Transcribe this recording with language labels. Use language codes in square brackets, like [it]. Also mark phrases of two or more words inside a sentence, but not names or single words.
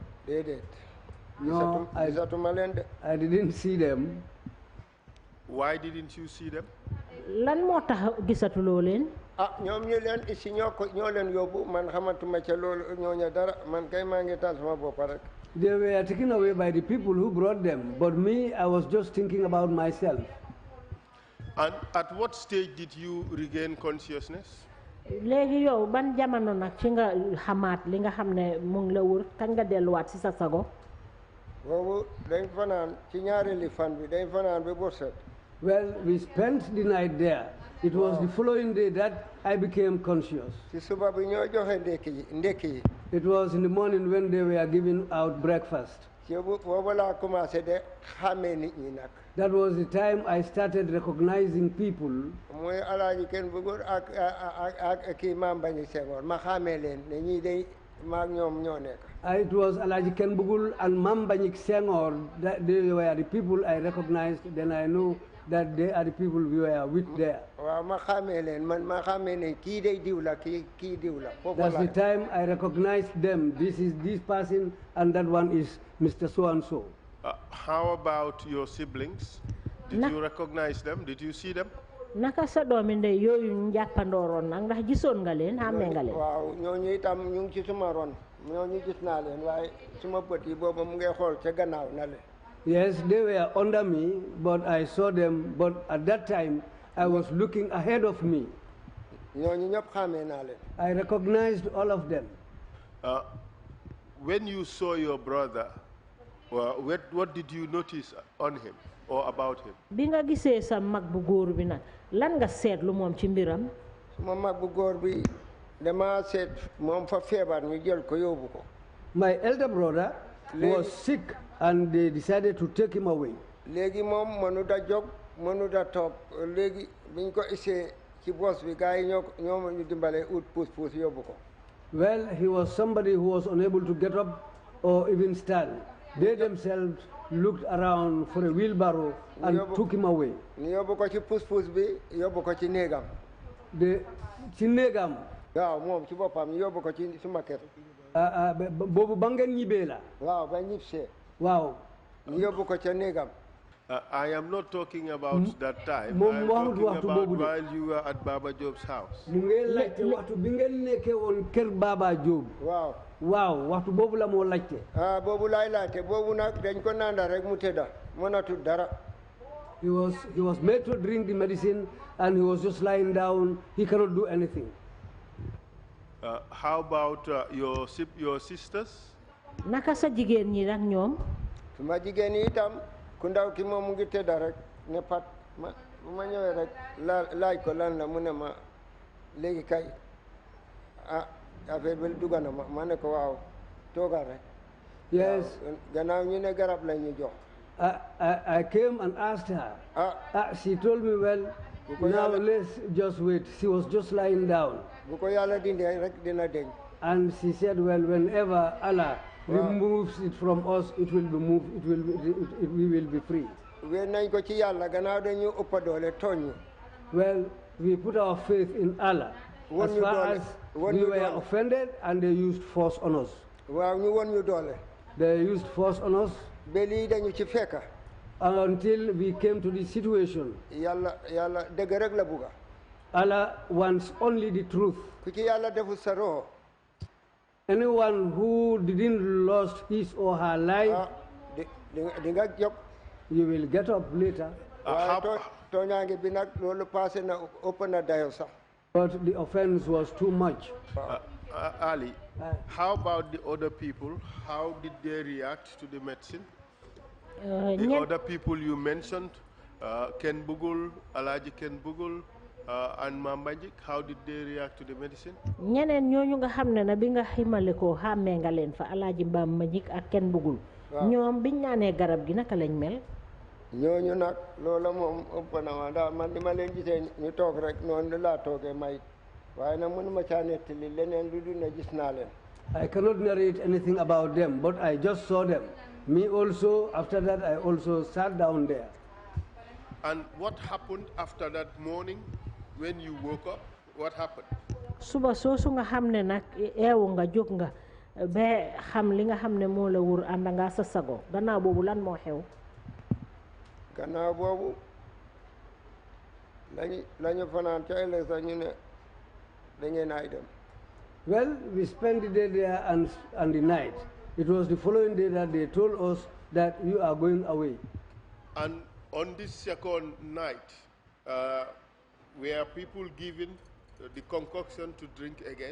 [wo] déedéet. [en] No, [wo] gisatuma leen de. [en] I didn't see them. Why didn't you see them? [wo] lan moo tax gisatuloo leen. ñoom ñu leen si ñoo leen yóbbu man xamatuma ca loolu ñooñu dara man kay maa ngi taal sama bopp rek. [en] They were taken away by the people who brought them, but me, I was just thinking about myself. And at what stage did you regain consciousness? [wo] léegi yow ban jamono nag ci nga xamaat li nga xam ne mu ngi la wër kañ nga delluwaat si sa sago. boobu dañ fanaan ci ñaareeli fan bi dañ fanaan ba bët set. [en] Well, we spent the night there. It was the following day that I became conscious. [wo] ci suba bi ñoo joxe ndekki yi. [en] It was in the morning when they were giving out breakfast. [wo] ci boobu laa commencé de xàmmee nit ñi nag. [en] That was the time I started recognizing people. [wo] mooy alaaji kenn bëggoon ak kii maam bañu Senghor ma xàmmee leen ne ñii day maag ñoom ñoo nekk. [en] It was Alaji Ken Bugul and Mambanyik Senghor. That they were the people I recognized. Then I knew that they are the people we were with there. [wo] waaw ma xàmmee leen man ma xàmmee ne kii day diw la kii diw la. [en] That's the time I recognized them. This is this person and that one is Mr. So-and-so. How about your siblings? Did you recognize them? Did you see them? [wo] naka sa doomi ndey yooyu ñu jàppandooroon nag ndax gisoon nga leen xàmmee nga leen. waaw ñooñu itam ñu ngi ci suma ron ñooñu gis naa leen waaye suma bët yi booba mu ngay xool ca gannaaw na leen. [en] Yes, they were under me, but I saw them. But at that time, I was looking ahead of me. [wo] ñooñu ñëpp xàmmee naa leen. [en] I recognized all of them. When you saw your brother, what did you notice on him or about him? [wo] bi nga gisee sa mag bu góor bi nag lan nga seetlu moom ci mbiram. suma mag bu góor bi dama seet moom fa feebar ñu jël ko yóbbu ko. [en] My elder brother was sick and they decided to take him away. [wo] léegi moom mënut a jóg mënut a toog léegi biñ ko isee ci bos bi gars yi ñoo ñu dimbale ut puus yóbbu ko. [en] Well, he was somebody who was unable to get up or even stand. They themselves looked around for a wheelbarrow and took him away. [wo] ñu yóbbu ko ci puus bi yóbbu ko ci néegam. Ci néegam. waaw moom ci boppam ñu yóbbu ko ci suma kër. boobu ba ngeen ñibbee la. waaw ba ñibbisee. waaw. ñu yóbbu ko ca néegam. [en] I am not talking about that time. I'm talking about while you were at Baba Job's house. [wo] Wow. Wow, waxtu bobu la mo laajte. Ah, bobu lay laajte bobu nak dañ ko nanda rek mu tedda mënatu dara. [en] He was made to drink the medicine and he was just lying down. He cannot do anything. How about your sisters? [wo] Naka sa jigéen ñi nak ñoom? Suma jigéen yi itam ku ndaw ki moom mu ngi tedda rek ne pat ma bu ma ñëwee rek laaj ko lan la mu ne ma léegi kay affaire bi dugg na ma ne ko waaw toogal rek. Yes. Gannaaw ñu ne garab la ñu jox. [en] I came and asked her. She told me, well, now let's just wait. She was just lying down. [wo] Bu ko Yàlla dindee rek dina deñ. [en] And she said, well, whenever Allah removes it from us, it will be moved. We will be free. [wo] Wéer nañ ko ci Yàlla gannaaw dañu ëpp doole tooñ. [en] Well, we put our faith in Allah. As far as we were offended and they used force on us. [wo] Waaw ñu won ñu doole. [en] They used force on us. [wo] Ba lii dañu ci fekka. [en] Until we came to this situation. [wo] Yàlla dëgg rek la bugga. [en] Allah wants only the truth. [wo] Ku ci Yàlla defu sa roho. [en] Anyone who didn't lost his or her life, you will get up later. But the offense was too much. Ali, how about the other people? How did they react to the medicine? The other people you mentioned, Ken Bugul, Alaji Ken Bugul, and Mambajik, how did they react to the medicine? [wo] Ñeneen ñooñu nga xam ne na bi nga ximale ko xàmmee nga leen fa Alaaji Mambajik ak Ken Bugul. Ñoom biñ naanee garab gi naka lañ mel. Ñooñu nag loola moom ëpp na ma ndax man di ma leen gisee ñu toog rek noonu laa toogee may waaye nag mënuma caa nettali leneen lu dul ne gis naa leen. [en] I cannot narrate anything about them, but I just saw them. Me also, after that, I also sat down there. And what happened after that morning? When you woke up, what happened? [wo] Suba soosu nga xam ne nag eewu nga jóg nga ba xam li nga xam ne moo la wur ànd nga sa sago gannaaw boobu lan moo xew. Gannaaw boobu lañu fanaan ca ëllëg sax ñu ne da ngeen ay dem. [en] Well, we spent the day there and the night. It was the following day that they told us that you are going away. And on this second night, were people given the concoction to drink again?